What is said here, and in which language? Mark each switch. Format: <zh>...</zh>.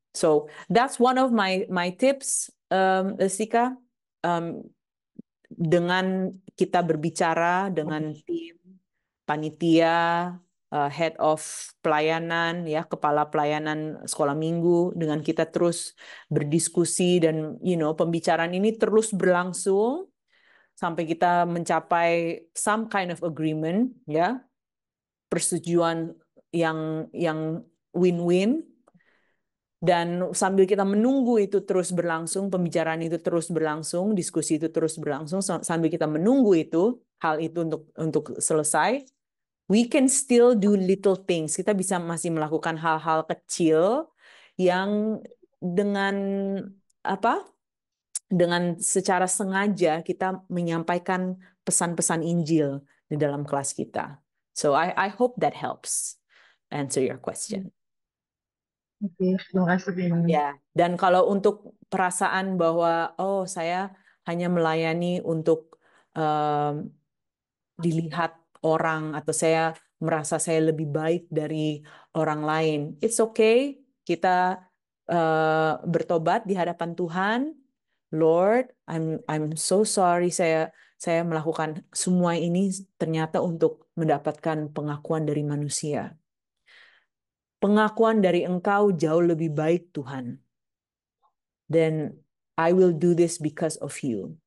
<en>So that's one of my tips, Sika.</en> <id>Dengan kita berbicara dengan tim panitia, head of pelayanan, ya kepala pelayanan sekolah minggu, dengan kita terus berdiskusi dan pembicaraan ini terus berlangsung sampai kita mencapai</id> <en>some kind of agreement,</en> <id>ya persetujuan yang win-win. Dan sambil kita menunggu itu terus berlangsung, pembicaraan itu terus berlangsung, diskusi itu terus berlangsung, sambil kita menunggu hal itu untuk selesai,</id> <en>we can still do little things.</en> <id>Kita bisa masih melakukan hal-hal kecil yang dengan apa? Dengan secara sengaja kita menyampaikan pesan-pesan Injil di dalam kelas kita.</id> <en>So I hope that helps answer your question.</en> <id>Oke, terima kasih Bina. Ya, dan kalau untuk perasaan bahwa saya hanya melayani untuk dilihat orang atau saya merasa saya lebih baik dari orang lain,</id> <en>it's okay.</en> <id>Kita bertobat di hadapan Tuhan.</id> <en>Lord, I'm so sorry</en> <id>saya melakukan semua ini ternyata untuk mendapatkan pengakuan dari manusia. Pengakuan dari Engkau jauh lebih baik, Tuhan.</id> <en>Then I will do this because of you.</en>